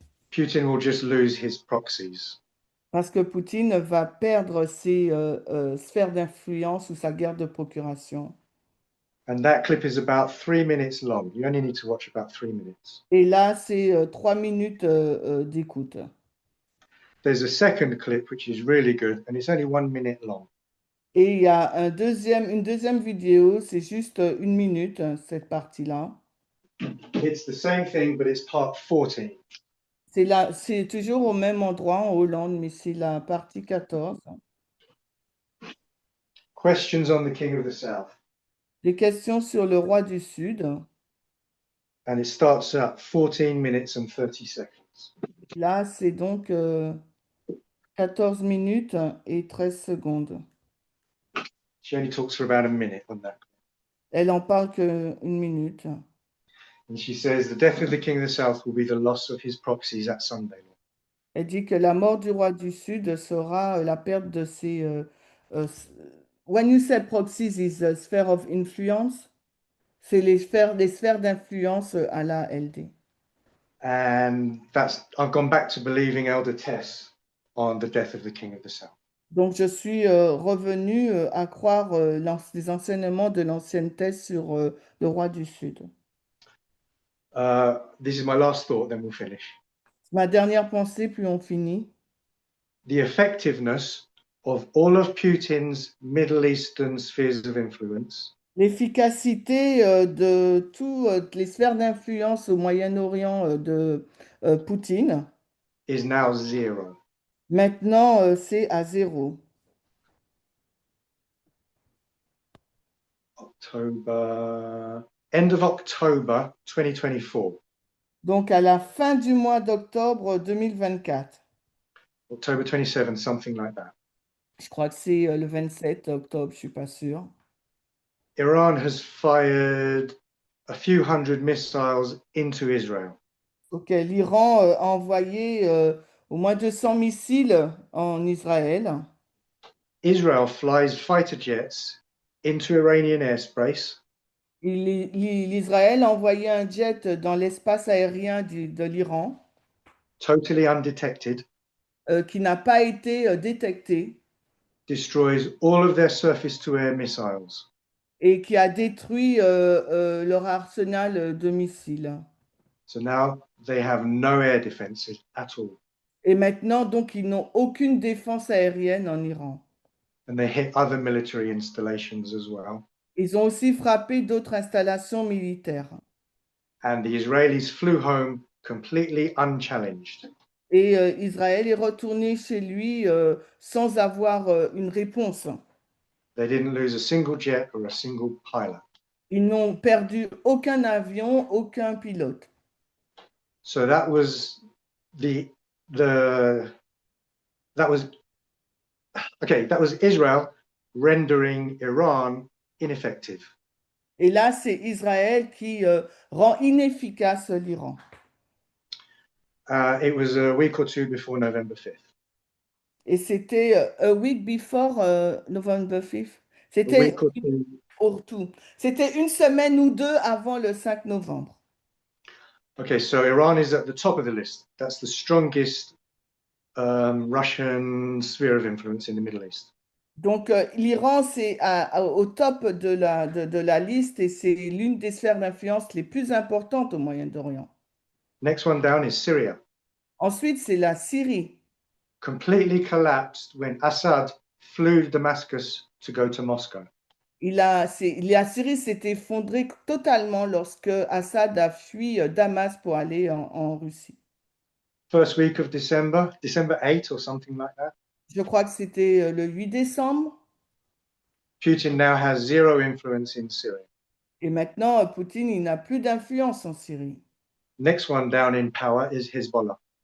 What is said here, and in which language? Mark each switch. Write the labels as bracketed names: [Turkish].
[English] Putin will just lose his proxies. [French] Parce que Poutine va perdre ses sphères d'influence ou sa guerre de procuration. [English] And that clip is about 3 minutes long. You only need to watch about 3 minutes. [French] Et là, c'est 3 minutes d'écoute. [English] There's a second clip which is really good, and it's only 1 minute long. [French] Et il y a une deuxième vidéo, c'est juste 1 minute, cette partie-là. [English] It's the same thing, but it's part 14. [French] C'est toujours au même endroit en Hollande, mais c'est la partie 14. [English] Questions on the King of the South. [French] Les questions sur le roi du Sud. [English] And it starts at 14 minutes and 30 seconds. [French] Là, c'est donc 14 minutes et 13 secondes. [English] She only talks for about a minute on that. [French] Elle en parle que 1 minute. [English] And she says the death of the King of the South will be the loss of his proxies at Sunday. [French] Elle dit que la mort du roi du Sud sera la perte de ses... [English] when you say proxies is a sphere of influence, [French] c'est les sphères d'influence à la LD. [English] And I've gone back to believing Elder Tess on the death of the King of the South. [French] Donc, je suis revenu à croire les enseignements de l'ancienne thèse sur le roi du Sud. [English] This is my last thought, then we'll finish. [French] Ma dernière pensée, puis on finit. [English] The effectiveness of all of Putin's Middle Eastern spheres of influence [French] L'efficacité de toutes les sphères d'influence au Moyen-Orient de Poutine, [English] is now zero. [French] maintenant, c'est à zéro. [English] End of October 2024. [French] Donc, à la fin du mois d'octobre 2024. [English] October 27, something like that. [French] Je crois que c'est le 27 octobre, je ne suis pas sûre. [English] Iran has fired a few hundred missiles into Israel. [French] Ok, l'Iran a envoyé au moins 200 missiles en Israël. [English] Israel flies fighter jets into Iranian airspace. [French] L'Israël a envoyé un jet dans l'espace aérien de l'Iran [English] Totally undetected, [French] qui n'a pas été détecté [English] destroys all of their surface-to-air missiles. [French] et qui a détruit leur arsenal de missiles. [English] So now they have no air defenses at all. [French] Et maintenant, donc, ils n'ont aucune défense aérienne en Iran. [English] And they hit other military installations as well. [French] Ils ont aussi frappé d'autres installations militaires. [English] And the Israelis flew home completely unchallenged. [French] Et Israël est retourné chez lui sans avoir une réponse. [English] They didn't lose a single jet or a single pilot. [French] Ils n'ont perdu aucun avion, aucun pilote. [English] So that was that was Israel rendering Iran ineffective. [French] Et là, c'est Israël qui rend inefficace l'Iran. [English] It was a week or two before November 5th. [French] Et c'était [English] a week before November 5th. A [French] C'était [English] week or two. [French] pour tout. C'était une semaine ou deux avant le 5 novembre. [English] Okay, so Iran is at the top of the list. That's the strongest Russian sphere of influence in the Middle East. [French] Donc, l'Iran, c'est au top de la liste et c'est l'une des sphères d'influence les plus importantes au Moyen-Orient. [English] Next one down is Syria. [French] Ensuite, c'est la Syrie. [English] Completely collapsed when Assad flew Damascus to go to Moscow. [French] La Syrie s'est effondrée totalement lorsque Assad a fui Damas pour aller en Russie. [English] first week of December, December 8 or something like that. [French] Je crois que c'était le 8 décembre. [English] Putin now has zero influence in Syria. [French] Et maintenant, Poutine, il n'a plus d'influence en Syrie. [English] Next one down in power is Hezbollah.